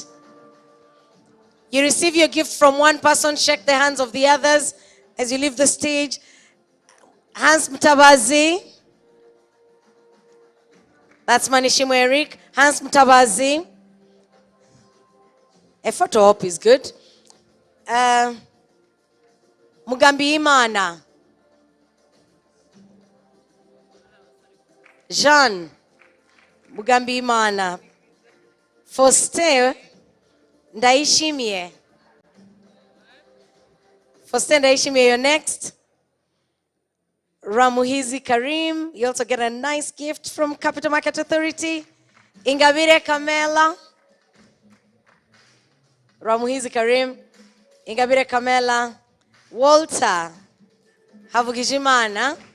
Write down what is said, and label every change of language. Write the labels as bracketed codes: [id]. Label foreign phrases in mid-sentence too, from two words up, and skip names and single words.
[en] You receive your gift from one person, shake the hands of the others as you leave the stage. Hans Mtabazi. That's Manishimwe Eric. Hans Mtabazi. A photo op is good. Mugambi Imana. Jean Mugambi Imana. Foste Ndaishimie. Foste Ndaishimie, you're next. Ramuhizi Karim, you also get a nice gift from Capital Market Authority. Ingabire Kamela. Ramuhizi Karim. Ingabire Kamela. Walter Havugijimana.